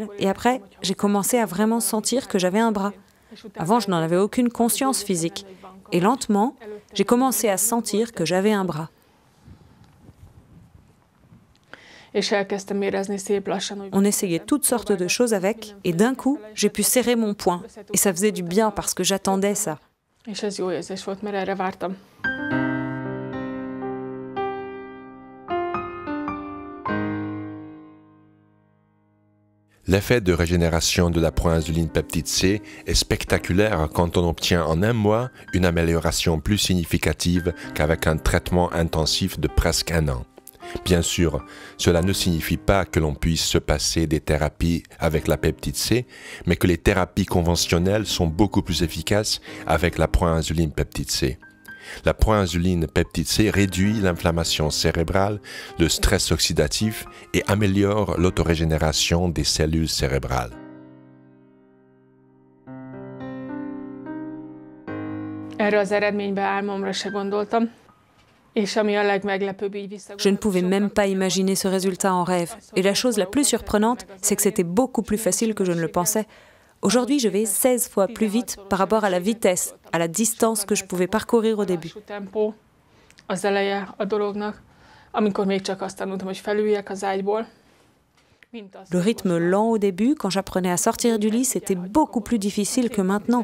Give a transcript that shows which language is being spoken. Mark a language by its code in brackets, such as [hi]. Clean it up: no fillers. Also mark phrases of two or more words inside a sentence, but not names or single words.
[fr] Et après, j'ai commencé à vraiment sentir que j'avais un bras. Avant, je n'en avais aucune conscience physique. Et lentement, j'ai commencé à sentir que j'avais un bras. On essayait toutes sortes de choses avec, et d'un coup, j'ai pu serrer mon poing. Et ça faisait du bien parce que j'attendais ça. [hu] És ez jó érzés volt, mert erre vártam. [fr] L'effet de régénération de la proinsuline peptide C est spectaculaire quand on obtient en un mois une amélioration plus significative qu'avec un traitement intensif de presque un an. Bien sûr, cela ne signifie pas que l'on puisse se passer des thérapies avec la peptide C, mais que les thérapies conventionnelles sont beaucoup plus efficaces avec la proinsuline peptide C. La proinsuline peptide C réduit l'inflammation cérébrale, le stress oxydatif et améliore l'autorégénération des cellules cérébrales. [hu] Erre az eredménybe álmomra se gondoltam. [fr] Je ne pouvais même pas imaginer ce résultat en rêve. Et la chose la plus surprenante, c'est que c'était beaucoup plus facile que je ne le pensais. Aujourd'hui, je vais 16 fois plus vite par rapport à la vitesse, à la distance que je pouvais parcourir au début. Le rythme lent au début, quand j'apprenais à sortir du lit, c'était beaucoup plus difficile que maintenant.